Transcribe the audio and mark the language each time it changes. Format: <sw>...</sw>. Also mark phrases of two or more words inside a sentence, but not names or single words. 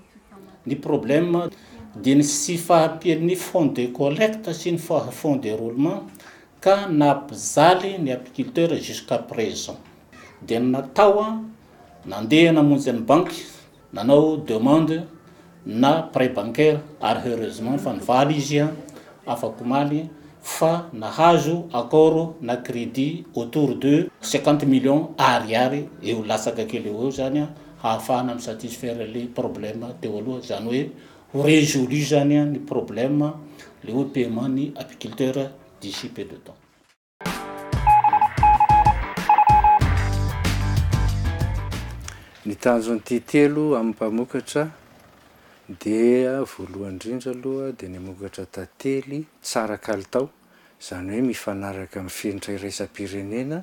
<mg>Ny problème dia ny sy fahampian'ny</mg> <fr>fonds de collecte</fr> <mg>sy ny</mg> <fr>fonds de roulement</fr> <mg>ka nampizaly ny apiculteur</mg> <fr>jusqu'à présent.</fr> <mg>Dia natao nandeha namonjy ny banky nanao demande na</mg> <fr>prêt bancaire</fr> <mg>ary heureusement fa nivaly izy afaka omaly fa nahazo accord na crédit</mg> <fr>autour de 50 millions</fr> <mg>ariary eo lasaka kely eo zany ahafahana misatisfaire</mg> <fr>les problèmes</fr> <mg>teo aloha zany hoe résolu zany ny problème le hoe paiement ny apiculteur</mg> <fr>d'ici peu de temps.</fr> <mg>Ny tanjon'ity telo amin'ny mpamokatra dia voalohany indrindra aloha dia ny mamokatra tantely tsara kalitao, zany hoe mifanaraka amin'ny fenitra iraisam-pirenena.</mg>